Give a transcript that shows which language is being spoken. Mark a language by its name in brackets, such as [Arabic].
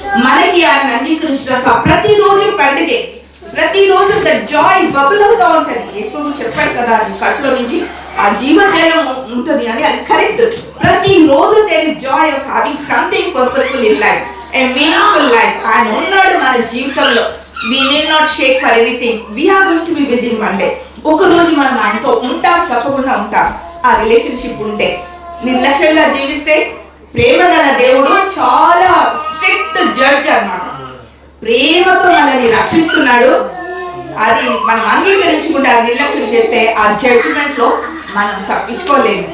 [Telugu] మనకి ఆయన అంగీకరించినాక ప్రతిరోజు పండుగే, ప్రతిరోజు [English] the joy bubble [Telugu] అవుతూ ఉంటుంది. యేసు చెప్పాడు కదా, కట్లో నుంచి ఆ జీవజలం ఉంటుంది అని, అది కరెక్ట్. ప్రతిరోజు [English] There is joy of having something purposeful in life, a meaningful life. [Telugu] ఆయన ఉన్నాడు మన జీవితంలో. [English] we need not shake for anything. we are going to be with him one day. [Telugu] ఒక రోజు మనం ఆయనతో ఉంటాం, తప్పకుండా ఉంటాం. ఆ రిలేషన్షిప్ ఉంటే, నిర్లక్ష్యంగా జీవిస్తే ప్రేమ గల దేవుడు చాలా స్ట్రిక్ట్ జడ్జ్ అన్నమాట. ప్రేమతో మనల్ని రక్షిస్తున్నాడు. అది మనం అంగీకరించుకుంటే, ఆ నిర్లక్ష్యం చేస్తే ఆ జడ్జిమెంట్ లో మనం తప్పించుకోలేము.